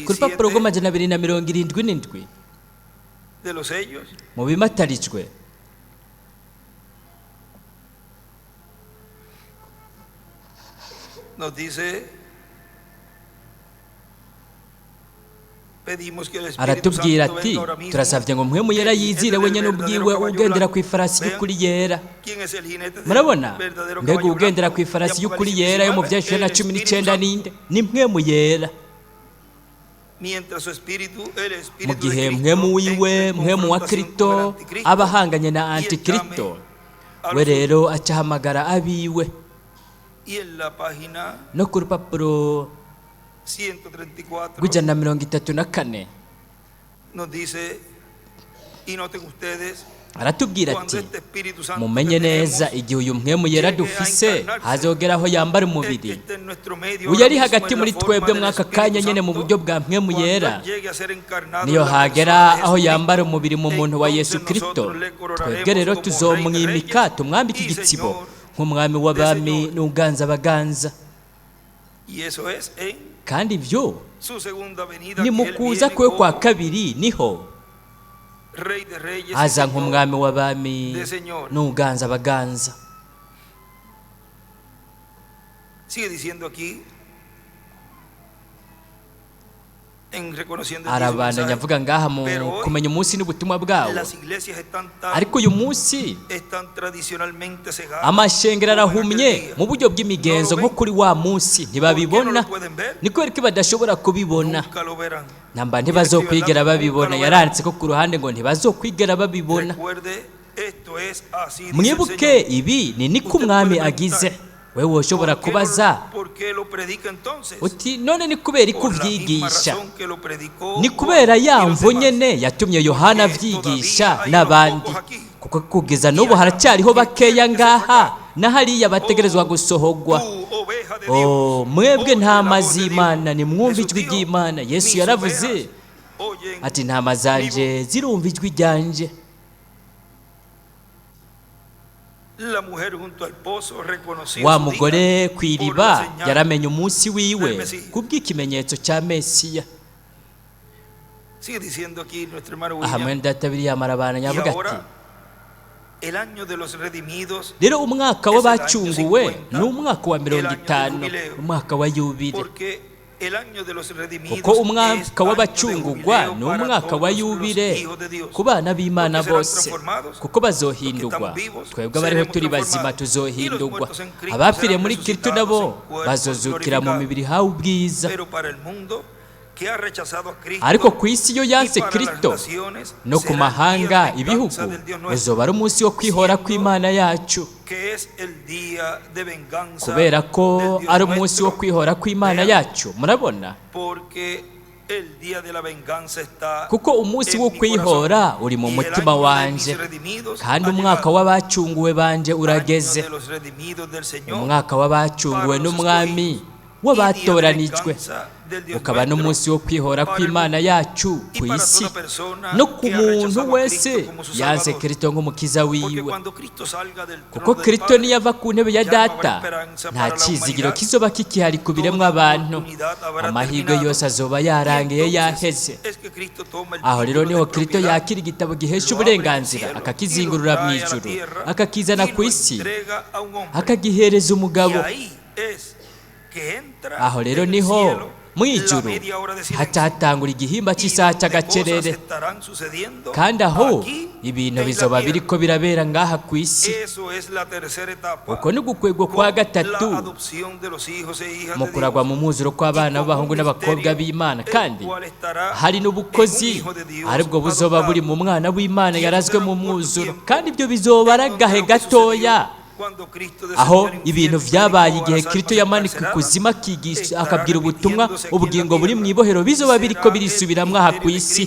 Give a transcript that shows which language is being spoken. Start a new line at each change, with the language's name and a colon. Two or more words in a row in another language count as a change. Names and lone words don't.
Rundi: ku rupapuro rw'amajana 277
Spanish: de los sellos,
Rundi: mu bimatarijwe
Spanish: nos dice, pedimos que el Espíritu
Rundi: aratubwira
Spanish: Santo
Rundi: ati,
Spanish: venga ahora mismo.
Rundi: turasabye ngo Mpwemu Yera yizire wenyine ubwiwe ugendera ku ifarasi y'ukuri yera.
Spanish: ¿Quién es el jinete del
Rundi: Murabona,
Spanish: verdadero
Rundi: mbega
Spanish: caballo
Rundi: ugendera
Spanish: blanco?
Rundi: ku ifarasi
Spanish: De
Rundi: y'ukuri
Spanish: Apocalipsis
Rundi: yera yo mu
Spanish: 19,
Rundi: byashuri na
Spanish: el 19 Espíritu
Rundi: ninde? Ni Mpwemu Yera.
Spanish: Mientras su espíritu, el
Rundi: Mu
Spanish: espíritu de
Rundi: gihe
Spanish: Cristo,
Rundi: Mpwemu wiwe,
Spanish: entra en
Rundi: Mpwemu wa
Spanish: confrontación
Rundi: Kristo
Spanish: con el anticristo
Rundi: aba ahanganye na
Spanish: y
Rundi: Antikristo, we rero acahamagara abiwe.
Spanish: Y en la página
Rundi: No ku rupapuro
Spanish: 134
Rundi: rw'134
Spanish: nos dice, y noten ustedes,
Rundi: aratubwira
Spanish: cuando
Rundi: ati
Spanish: este Espíritu Santo
Rundi: mumenye
Spanish: que
Rundi: neza
Spanish: tenemos
Rundi: igihe uyu mpwemu yera dufise hazogera aho yambara
Spanish: es que
Rundi: umubiri.
Spanish: esté en nuestro medio
Rundi: uyu
Spanish: ahora
Rundi: ari
Spanish: mismo
Rundi: hagati
Spanish: en la
Rundi: muri
Spanish: forma
Rundi: twebwe
Spanish: del
Rundi: mwaka
Spanish: Espíritu
Rundi: kanya nyene mu
Spanish: Santo,
Rundi: buryo bwa mpwemu
Spanish: cuando
Rundi: yera,
Spanish: Él llegue a ser encarnado
Rundi: niyo
Spanish: en la persona
Rundi: hagera
Spanish: de
Rundi: aho
Spanish: Jesucristo,
Rundi: yambara umubiri mu muntu wa Yesu
Spanish: entonces
Rundi: Kristo,
Spanish: nosotros le coronaremos
Rundi: twebwe rero
Spanish: como Rey de
Rundi: tuzomwimika
Spanish: Reyes
Rundi: tumwambike
Spanish: y
Rundi: igitsibo
Spanish: Señor
Rundi: nk'umwami w'abami n'uganza abaganza.
Spanish: Y eso es en
Rundi: kandi ibyo
Spanish: su segunda venida,
Rundi: ni
Spanish: que
Rundi: mu
Spanish: Él
Rundi: kuza
Spanish: viene
Rundi: kwe kwa
Spanish: como
Rundi: kabiri niho
Spanish: Rey de Reyes y
Rundi: aza
Spanish: Señor
Rundi: nk'umwami w'abami
Spanish: de Señor.
Rundi: n'uganza abaganza.
Spanish: Sigue diciendo aquí, en reconociendo el
Rundi: arabandanya
Spanish: mensaje,
Rundi: avuga ngaha mu
Spanish: pero hoy
Rundi: kumenya umunsi n'ubutumwa bwawo.
Spanish: las iglesias están
Rundi: ariko uyu munsi
Spanish: tradicionalmente cegadas
Rundi: amashengero
Spanish: como en
Rundi: arahumye
Spanish: aquel día.
Rundi: mu buryo bw'imigenzo nko kuri wa munsi ntibabibona. ni kubera ko badashobora kubibona,
Spanish: Nunca lo verán.
Rundi: namba ntibazokwigera babibona. yaranditse ko ku ruhande ngo ntibazokwigera babibona.
Spanish: Recuerde, esto es así, dice el
Rundi: mwibuke
Spanish: Señor.
Rundi: ibi ni niko umwami agize. wewe woshobora kubaza
Spanish: ¿Por qué lo predica entonces?
Rundi: uti none ni kubera ko
Spanish: Por la misma
Rundi: ubyigisha?
Spanish: razón que lo predicó
Rundi: ni
Spanish: Juan
Rundi: kubera
Spanish: y
Rundi: ya
Spanish: los
Rundi: mvo
Spanish: demás.
Rundi: nyene yatumye yohana
Spanish: Porque
Rundi: avyigisha
Spanish: todavía hay
Rundi: n'abandi,
Spanish: unos pocos aquí.
Rundi: kuko kugeza n'ubu haracyariho bakeya ngaha na hariya bategerezwa gusohogwa.
Spanish: Tú, oveja de
Rundi: Oh,
Spanish: Dios,
Rundi: mwebwe
Spanish: oye la
Rundi: ntama
Spanish: voz de Dios.
Rundi: z'Imana nimwumve
Spanish: Jesús
Rundi: ijwi
Spanish: dijo,
Rundi: ry'Imana. Yesu
Spanish: mis
Rundi: yaravuze
Spanish: ovejas oyen
Rundi: ati ntama zanje zirumva ijwi ryanje.
Spanish: La mujer junto al pozo reconoció
Rundi: wa
Spanish: su
Rundi: mugore
Spanish: día
Rundi: ku
Spanish: por
Rundi: iriba
Spanish: la señal
Rundi: yaramenye umunsi wiwe
Spanish: del Mesías.
Rundi: kubw'ikimenyetso cya Mesiya.
Spanish: Sigue diciendo aquí nuestro hermano
Rundi: aha
Spanish: William.
Rundi: mwene data William arabana
Spanish: Y
Rundi: yavuga ati
Spanish: ahora, el año de los redimidos,
Rundi: rero umwaka
Spanish: es el
Rundi: w'abacunguwe
Spanish: año 50,
Rundi: ni umwaka wa
Spanish: el año
Rundi: 50,
Spanish: del jubileo.
Rundi: umwaka wa yubile.
Spanish: porque el año de los redimidos
Rundi: kuko
Spanish: es
Rundi: umwaka
Spanish: año de
Rundi: w'abacungugwa
Spanish: jubileo
Rundi: ni
Spanish: para
Rundi: umwaka wa
Spanish: todos los
Rundi: yubile
Spanish: hijos de Dios.
Rundi: ku bana b'Imana
Spanish: Porque serán
Rundi: bose,
Spanish: transformados,
Rundi: kuko bazohindurwa.
Spanish: los que estamos vivos,
Rundi: twebwe abariho
Spanish: seremos
Rundi: turi bazima
Spanish: transformados.
Rundi: tuzohindurwa.
Spanish: Y los muertos en Cristo
Rundi: abapfiriye
Spanish: serán
Rundi: muri Kristo
Spanish: resucitados
Rundi: nabo
Spanish: en cuerpos
Rundi: bazozukira mu
Spanish: glorificados.
Rundi: mibiri hawe ubwiza.
Spanish: Pero para el mundo que ha rechazado a Cristo,
Rundi: ariko ku isi yo
Spanish: y
Rundi: yanse
Spanish: para las
Rundi: Kristo
Spanish: naciones,
Rundi: no ku
Spanish: será el
Rundi: mahanga
Spanish: día de
Rundi: ibihugu
Spanish: venganza del Dios nuestro,
Rundi: uzoba ari umunsi wo kwihora
Spanish: siendo
Rundi: kw'Imana yacu,
Spanish: que es el día de venganza
Rundi: kubera ko
Spanish: del Dios
Rundi: ari umunsi wo
Spanish: nuestro.
Rundi: kwihora kw'Imana
Spanish: Vean,
Rundi: yacu. murabona,
Spanish: porque el día de la venganza está
Rundi: kuko umunsi
Spanish: en
Rundi: wo
Spanish: mi
Rundi: kwihora
Spanish: corazón,
Rundi: uri mu
Spanish: y el
Rundi: mutima
Spanish: año de
Rundi: wanje,
Spanish: mis redimidos
Rundi: kandi
Spanish: ha
Rundi: umwaka
Spanish: llegado.
Rundi: w'abacunguwe banje urageze.
Spanish: Año de los redimidos del Señor,
Rundi: umwaka w'abacunguwe
Spanish: para los
Rundi: n'umwami
Spanish: escogidos,
Rundi: w'abatoranijwe,
Spanish: y día de venganza del Dios
Rundi: ukaba
Spanish: nuestro,
Rundi: n'umunsi wo kwihora
Spanish: para el
Rundi: kw'Imana
Spanish: mundo,
Rundi: yacu
Spanish: y
Rundi: ku
Spanish: para
Rundi: isi
Spanish: toda persona
Rundi: no ku
Spanish: que ha
Rundi: muntu
Spanish: rechazado a
Rundi: wese
Spanish: Cristo como su
Rundi: yanze
Spanish: Salvador.
Rundi: Kristo nk'umukiza
Spanish: Porque
Rundi: wiwe.
Spanish: cuando Cristo salga del
Rundi: kuko
Spanish: trono del
Rundi: Kristo
Spanish: Padre,
Rundi: niyava ku ntebe ya ya
Spanish: no habrá
Rundi: data
Spanish: esperanza
Rundi: nta
Spanish: para la
Rundi: cyizigiro
Spanish: humanidad.
Rundi: kizoba kikihari ku biremwa
Spanish: Toda
Rundi: abantu.
Spanish: oportunidad habrá
Rundi: amahirwe
Spanish: terminado.
Rundi: yose azoba
Spanish: Y
Rundi: yarangiye
Spanish: entonces
Rundi: yaheze.
Spanish: es que Cristo toma el
Rundi: aho rero
Spanish: título
Rundi: niho
Spanish: de
Rundi: Kristo
Spanish: propiedad,
Rundi: yakira igitabo gihesha
Spanish: lo abre en el
Rundi: uburenganzira
Spanish: cielo,
Rundi: akakizingurura
Spanish: y lo
Rundi: mu
Spanish: trae a la
Rundi: ijuru
Spanish: tierra,
Rundi: akakizana
Spanish: y
Rundi: ku
Spanish: lo
Rundi: isi
Spanish: entrega a un hombre.
Rundi: akagihereza
Spanish: Y
Rundi: umugabo.
Spanish: ahí es que entra
Rundi: aho rero
Spanish: en el
Rundi: niho
Spanish: cielo
Rundi: mu
Spanish: la
Rundi: ijuru
Spanish: media hora de silencio.
Rundi: haca hatangura igihimba
Spanish: Y
Rundi: cy'isaha
Spanish: donde
Rundi: cy'agacerere,
Spanish: cosas estarán sucediendo
Rundi: kandi aho
Spanish: aquí
Rundi: ibintu
Spanish: en la
Rundi: bizoba
Spanish: tierra.
Rundi: biriko birabera ngaha ku isi.
Spanish: Eso es la tercera etapa,
Rundi: uko ni ugukwegwa kwa
Spanish: con
Rundi: gatatu
Spanish: la adopción de los hijos e hijas
Rundi: mu
Spanish: de
Rundi: kuragwa
Spanish: Dios.
Rundi: mu mwuzuro kw'abana b'abahungu n'abakobwa b'Imana, kandi hari n'ubukozi aribwo buzoba buri mu mwana w'Imana yarazwe mu mwuzuro, kandi ibyo bizoba ari agahe gatoya aho ibintu byabaye igihe Kristo yamanika ikuzimu akigisha akabwira ubutumwa ubugingo buri mu ibohero bizoba biriko birisubiramwo aha ku isi.